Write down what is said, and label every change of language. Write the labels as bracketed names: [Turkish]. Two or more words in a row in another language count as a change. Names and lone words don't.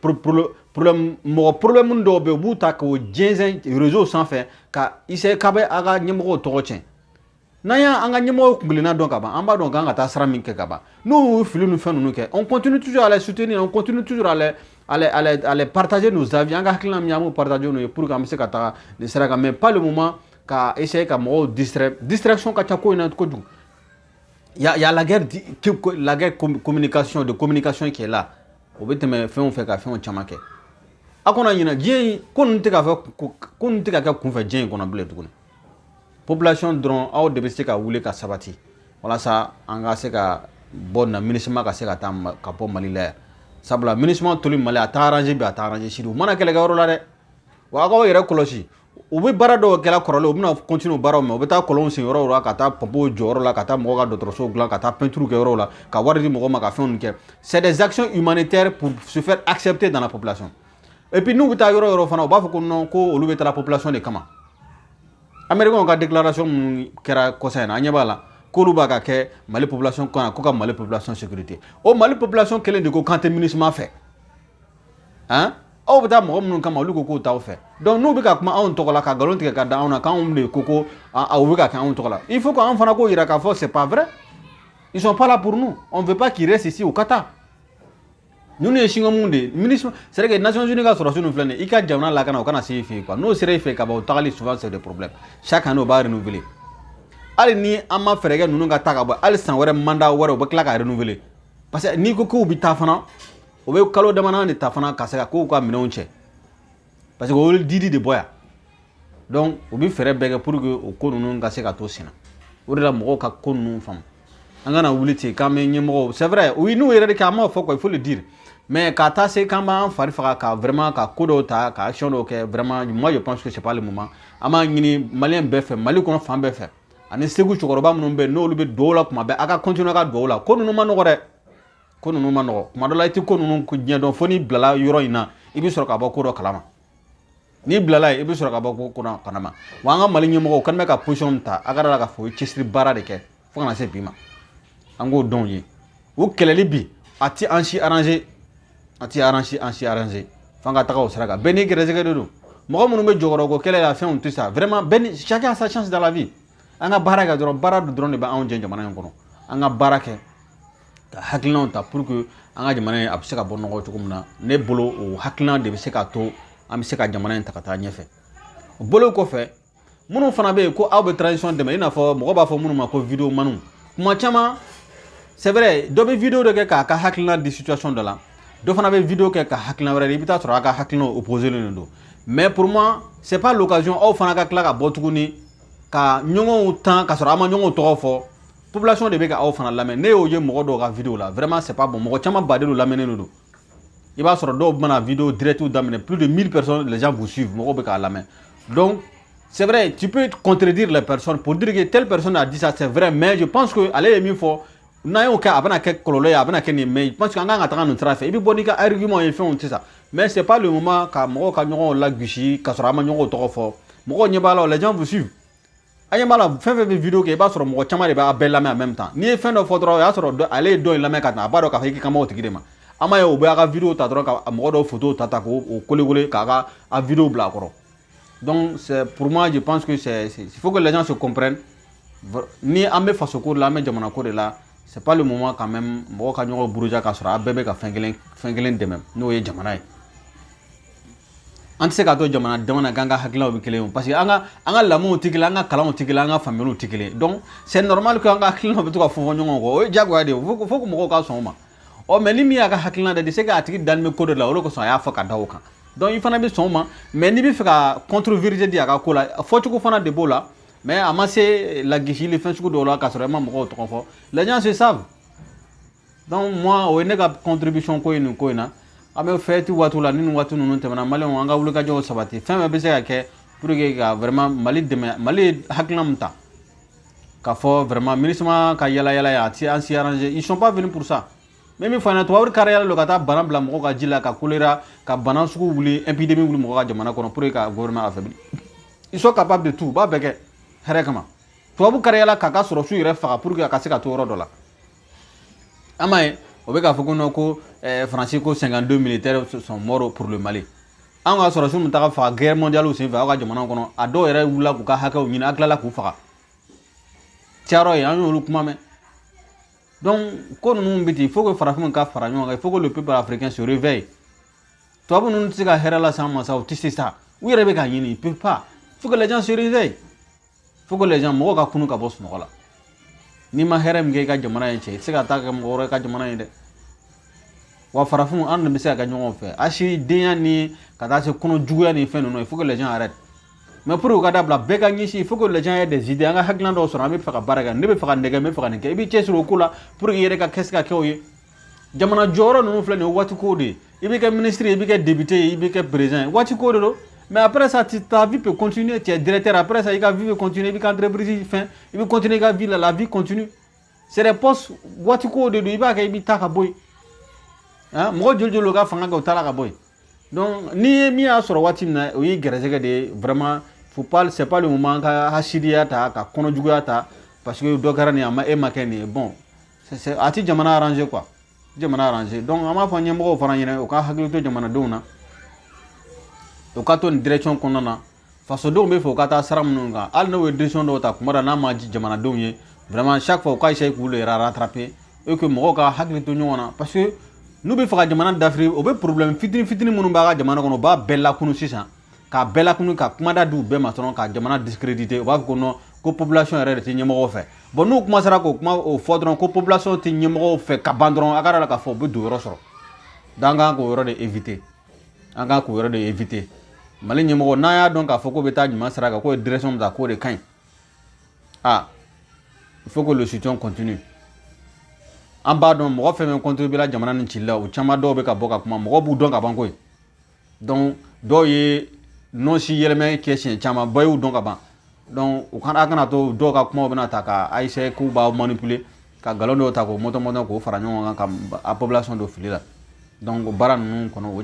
[Bambara] dɔw bɛ yen u b'u ta k'o jɛnsɛn réseau sanfɛ ka essayer k'a bɛ a ka ɲɛmɔgɔw tɔgɔ tiɲɛ n'an y'an ka ɲɛmɔgɔw kunkilenna dɔn ka ban an b'a dɔn k'an ka taa sira min kɛ ka ban n'u y'u fili ni fɛn ninnu kɛ [French] on continue toujours à les soutenir on continue toujours à les partager nos avis [Bambara] an ka hakilina min an b'o partager n'o ye [French] pour que [Bambara] an bɛ se ka taga nin sira kan [French] mais pas le moment [Bambara] ka essayer ka mɔgɔw distraction ka ca ko in na kojugu [French] il y a la guerre communication qui est là [Bambara] o bɛ tɛmɛ fɛnw fɛ ka fɛnw caman kɛ a kɔnɔ ɲinɛ diɲɛ ko ninnu tɛ ka kɛ kunfɛ diɲɛ in kɔnɔ bilen tuguni population dɔrɔn aw de bɛ se ka wuli ka sabati walasa an ka se ka bɔ na MINUSMA ka se ka taa ka bɔ Mali la yan sabula MINUSMA toli Mali a t'a arranger bi a t'a arranger sini u mana kɛlɛkɛyɔrɔ la dɛ wa a k'aw yɛrɛ kɔlɔsi u bɛ baara dɔw kɛla kɔrɔlen u bɛna continuer baaraw mɛ u bɛ taa kɔlɔnw sen yɔrɔw la ka taa pompew jɔ yɔrɔ la ka taa mɔgɔw ka dɔgɔtɔrɔsow dilan ka taa peinture kɛ yɔrɔw la ka wari di mɔgɔw ma ka fɛnw kɛ [French] c'est des actions humanitaires pour se faire accepter dans la population et puis [Bambara] n'u bɛ taa yɔrɔ yɔrɔ fana u b'a fɔ ko non ko olu bɛ taa la population de kama Américains ka déclaration minnu kɛra kɔsa in na an ɲɛ b'a la k'olu b'a ka kɛ Mali population kan ko ka Mali population sécurité o Mali population kelen de ko kan tɛ MINUSMA fɛ hein aw bɛ taa mɔgɔ minnu kama olu ko k'o t'aw fɛ donc n'u bɛ ka kuma anw tɔgɔ la ka nkalon tigɛ ka da anw na k'anw de ko ko aw bɛ ka kɛ anw tɔgɔ la [French] il faut [Bambara] qu'anw fana k'o yira k'a fɔ [French] c'est pas vrai ils sont pas là pour nous on veut pas qu'ils restent ici au Qatar [Bambara] nous ye singamun de MINUSMA [French] c'est que Nations Unies [Bambara] ka sɔrɔsi ninnu filɛ nin ye i ka jamana lakana o kana se i fɛ yen quoi n'o sera i fɛ ka ban o tagali [French] souvent c'est des problèmes chaque année [Bambara] o b'a renouveler hali ni an ma fɛɛrɛ kɛ ninnu ka taa ka bɔ hali san wɛrɛ mandat wɛrɛ o bɛ tila ka renouveler [French] parce que [Bambara] n'i ko k'u bɛ taa fana o bɛ kalo damadama de ta fana ka se ka k'u ka minɛnw cɛ [French] parce que [Bambara] o ye didi de bɔ yan donc o bɛ fɛɛrɛ bɛɛ kɛ [French] pour que [Bambara] o ko ninnu ka se ka to sen na o de la mɔgɔw ka ko ninnu faamu an kana wuli ten k'an bɛ ɲɛmɔgɔw [French] c'est vrai oui [Bambara] n'u yɛrɛ de kɛ an m'o fɔ [French] quoi il faut le dire mais [Bambara] ka taa se k'an b'an fari faga ka vraiment ka ko dɔw ta ka action dɔw kɛ [French] vraiment moi je pense que c'est pas le moment [Bambara] an b'a ɲini maliyɛn bɛɛ fɛ Mali kɔnɔ fan bɛɛ fɛ ani Segu cɛkɔrɔba minnu bɛ yen n'olu bɛ dugawu la tuma bɛɛ a ka continuer ka dugawu la ko ninnu ma nɔgɔ dɛ ko ninnu ma nɔgɔ tuma dɔ la i tɛ ko ninnu ɲɛ dɔn fo n'i bilala yɔrɔ in na i bɛ sɔrɔ ka bɔ ko dɔ kalama n'i bilala yen i bɛ sɔrɔ ka bɔ ko dɔ kalama wa an ka Mali ɲɛmɔgɔw u kɛlen bɛ ka position ta a ka da la k'a fɔ u ye cɛsiri baara de kɛ fo ka na se bi ma an k'o dɔn ye o kɛlɛli bi a ti an si arranger a ti arranger f'an ka taga o sira kan bɛɛ n'i gɛrɛsɛgɛ de don mɔgɔ minnu bɛ jɔyɔrɔ ko kɛlɛ la fɛnw tɛ sa [French] vraiment chacun a sa chance dans la vie [Bambara] an ka baara kɛ dɔrɔn baara dɔrɔn de bɛ anw jɛ jamana in kɔnɔ an ka baara kɛ ka hakilinaw ta [French] pour que [Bambara] an ka jamana in a bɛ se ka bɔ nɔgɔ cogo min na ne bolo o hakilina de bɛ se ka to an bɛ se ka jamana in ta ka taa ɲɛfɛ o bolo kɔfɛ minnu fana bɛ yen ko aw bɛ transition dɛmɛ i n'a fɔ mɔgɔ b'a fɔ minnu ma ko vidéo maniw kuma caman [French] c'est vrai [Bambara] dɔ bɛ vidéo dɔ kɛ k'a ka hakilina di situation dɔ la dɔ fana bɛ vidéo kɛ ka hakilina wɛrɛ di i bɛ taa sɔrɔ a ka hakilinaw opposé len don [French] mais pour moi c'est pas l'occasion [Bambara] aw fana ka tila ka bɔ tuguni ka ɲɔgɔnw tan ka sɔrɔ a ma ɲɔgɔnw tɔgɔ fɔ population de bɛ ka aw fana lamɛn ne y'o ye mɔgɔ dɔw ka vidéo la [French] vraiment c'est pas bon [Bambara] mɔgɔ caman baden do lamɛnnen don i b'a sɔrɔ dɔw bɛna vidéo directiw daminɛ [French] plus de 1000 personnes les gens vous suivent [Bambara] mɔgɔw bɛ k'a lamɛn [French] donc c'est vrai tu peux contredire les personnes pour dire que telle personne a dit ça c'est vrai mais je pense que [Bambara] ale ye min fɔ n'a y'o kɛ a bɛna kɛ kɔlɔlɔ ye a bɛna kɛ nin [French] mais je pense que [Bambara] an kan ka taga nin sira fɛ i bɛ bɔ n'i ka argument ye fɛnw tɛ sa [French] mais c'est pas le moment [Bambara] ka mɔgɔw ka ɲɔgɔnw lagosi ka sɔrɔ a ma ɲɔgɔnw tɔgɔ fɔ mɔgɔw ɲɛ b'a la [French] les gens vous suivent [Bambara] a ɲɛ b'a la fɛn fɛn bɛ vidéo kɛ i b'a sɔrɔ mɔgɔ caman de b'a bɛɛ lamɛn [French] en même temps [Bambara] n'i ye fɛn dɔ fɔ dɔrɔn o y'a sɔrɔ ale ye dɔ in lamɛn ka tɛmɛ a b'a dɔn k'a fɔ i ka kan b'o tigi de ma an m'a ye o bɛ a ka vidéo ta dɔrɔn ka mɔgɔ dɔw photo ta k'o kole k'a ka a vidéo bila a kɔrɔ [French] donc c'est pour moi je pense que c'est il faut que les gens se comprennent [Bambara] ni an bɛ faso ko de la an bɛ jamana ko de la [French] c'est pas le moment quand même [Bambara] mɔgɔ ka ɲɔgɔn buruja k'a sɔrɔ a bɛɛ bɛ ka fɛn kelen dɛmɛ n'o ye jamana ye an tɛ se k'a to jamana k'an ka hakilinaw bɛ kelen ye [French] parce que [Bambara] an ka lamɔw tɛ kelen an ka kalanw tɛ kelen an ka faamuyaliw tɛ kelen [French] donc c'est normal que [Bambara] an ka hakilinaw bɛ to ka fɔn ɲɔgɔn kɔ o ye diyagoya de ye fo que mɔgɔw ka sɔn o ma mais ni min y'a ka hakilina de se k'a tigi dalen bɛ ko dɔ la o de kosɔn a y'a fɔ ka da o kan donc i fana bɛ sɔn o ma mais n'i bɛ fɛ ka contre-vérité di a ka ko la fɔcogo fana de b'o la mais a ma se lagisili fɛn sugu dɔw la k'a sɔrɔ i ma mɔgɔw tɔgɔ fɔ [French] les gens se savent donc moi [Bambara] o ye ne ka contribution ko ye nin ko in na an bɛ fɛti waatiw la ni nin waati ninnu tɛmɛna maliyɛnw an ka wulikajɔw sabati fɛn bɛɛ bɛ se ka kɛ [French] pour que [Bambara] ka vraiment Mali dɛmɛ Mali ye hakilina min ta k'a fɔ vraiment MINUSMA ka yala yala ye a ti an s'y arranger [French] ils sont pas venus pour ça mais [Bambara] min fɔ an ɲɛna tubabu kari yala don ka taa bana bila mɔgɔw ka ji la ka choléra ka bana sugu wuli épidémie wuli mɔgɔw ka jamana kɔnɔ [French] pour que [Bambara] ka gouvernement affaiblir [French] ils sont capables de tout [Bambara] u b'a bɛɛ kɛ hɛrɛ kama tubabu kari yala k'a ka sɔrɔsiw yɛrɛ faga [French] pour que [Bambara] a ka se ka to yɔrɔ dɔ la an m'a ye o bɛ k'a fɔ ko non ko Faransi ko 52 [French] militaires sont morts pour le Mali [Bambara] an ka sɔrɔsiw min taga faga [French] guerre mondiale [Bambara] senfɛ aw ka jamana kɔnɔ a dɔw yɛrɛ wulila k'u ka hakɛw ɲini a tilala k'u faga cayɔrɔ ye an y'olu kuma mɛn donc ko ninnu bɛ ten [French] il faut que [Bambara] farafinw ka fara ɲɔgɔn kan [French] il faut que le peuple africain se réveille [Bambara] tubabu ninnu tɛ se ka hɛrɛ lase an ma sa u tɛ se sa u yɛrɛ bɛ k'a ɲini [French] ils peuvent pas il faut que les gens [Bambara] se réveillent il faut que les gens mɔgɔw ka kunu ka bɔ sunɔgɔ la n'i ma hɛrɛ min kɛ i ka jamana in cɛ i tɛ se ka taa kɛ mɔgɔ wɛrɛ ka jamana in dɛ wa farafinw an de bɛ se ka kɛ ɲɔgɔn fɛ asidenya ni ka taa se kɔnɔ juguya ni fɛn ninnu [French] il faut que les gens arrêtent mais pour que [Bambara] ka dabila bɛɛ ka ɲɛsin [French] il faut que les gens aient des idées [Bambara] an ka hakilina dɔw sɔrɔ an bɛ fɛ ka baara kɛ ne bɛ fɛ ka nin kɛ n bɛ fɛ ka nin kɛ i b'i cɛsiri o ko la [French] pour que [Bambara] i yɛrɛ ka kɛ se ka kɛ o ye jamana jɔyɔrɔ ninnu filɛ nin ye waati ko de ye i bɛ kɛ ministre ye i bɛ kɛ député ye i bɛ kɛ président ye waati ko de don [French] mais après ça ta vie peut continuer tu es directeur après ça [Bambara] i ka [French] vie peut continuer [Bambara] i bɛ ka entreprise fɛn i bɛ continuer i ka vie [French] la vie continue c'est des postes [Bambara] waati ko de don i b'a kɛ i bɛ taa ka bɔ yen mɔgɔ joli joli ka fanga kɛ u taara ka bɔ yen donc n'i ye min y'a sɔrɔ waati min na o ye gɛrɛsɛgɛ de ye [French] vraiment faut pas c'est pas le moment [Bambara] ka hasidiya ta ka kɔnɔjuguya ta [French] parce que [Bambara] dɔ kɛra nin a ma e ma kɛ nin ye bon a tɛ jamana arranger quoi jamana arranger donc an b'a fɔ ɲɛmɔgɔw fana ɲɛna u ka hakili to jamanadenw na u ka to nin direction kɔnɔna na fasodenw bɛ fɛ u ka taa sira minnu kan hali n'u ye décision dɔw ta kuma dɔ n'a ma di jamanadenw ye [French] vraiment chaque fois [Bambara] u ka essayer k'u yɛrɛ rattraper [French] et que [Bambara] mɔgɔw ka hakili to ɲɔgɔn na [French] parce que [Bambara] n'u bɛ fɛ ka jamana dafiri o bɛ problème fitini fitini minnu b'a ka jamana kɔnɔ u b'a bɛɛ lakunu sisan k'a bɛɛ lakunu ka kumada di u bɛɛ ma dɔrɔn ka jamana discréditer u b'a fɔ ko non ko population yɛrɛ de tɛ ɲɛmɔgɔw fɛ bon n'u commencera k'o kuma o fɔ dɔrɔn ko population tɛ ɲɛmɔgɔw fɛ ka ban dɔrɔn a ka d'a la k'a fɔ u bɛ don yɔrɔ sɔrɔ donc an kan k'o yɔrɔ de éviter an kan k'o yɔrɔ de éviter Mali ɲɛmɔgɔ n'a y'a dɔn k'a fɔ k'o bɛ taa ɲuman sira kan k'o ye direction min ta k'o de ka ɲi [French] il faut que le soutien continue [Bambara] an b'a dɔn mɔgɔ fɛn fɛn contribuer la jamana nin cili la o caman dɔw bɛ ka bɔ ka kuma mɔgɔ b'u dɔn ka ban koyi donc dɔw ye non si yɛlɛmɛ kɛ siɲɛ caman bɛɛ y'u dɔn ka ban donc u kana to dɔw ka kumaw bɛna ta ka essayer k'u b'a manipuler ka galon dɔw ta k'o mɔtɔmɔtɔ k'o fara ɲɔgɔn kan ka a population dɔ fili la donc o baara ninnu kɔnɔ o